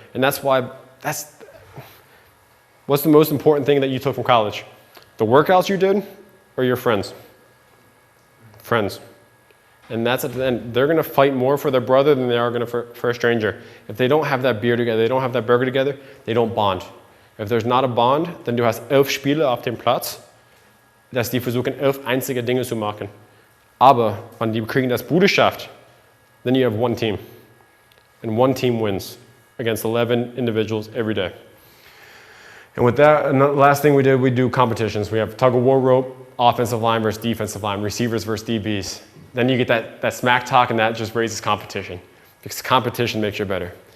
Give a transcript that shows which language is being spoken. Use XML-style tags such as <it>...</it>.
<en>And what's the most important thing that you took from college? The workouts you did or your friends? Friends. And that's at the end. They're gonna fight more for their brother than they are gonna for a stranger. If they don't have that beer together, they don't have that burger together, they don't bond. If there's not a bond, then</en> <de>du hast 11 Spiele auf dem Platz, dass die versuchen 11 einzige Dinge zu machen. Aber wenn die kriegen das Bruderschaft,</de> <en>then you have one team. And one team wins against 11 individuals every day. And with that, and the last thing we did, we do competitions. We have tug of war rope, offensive line versus defensive line, receivers versus DBs. Then you get that smack talk, and that just raises competition. Because competition makes you better.</en>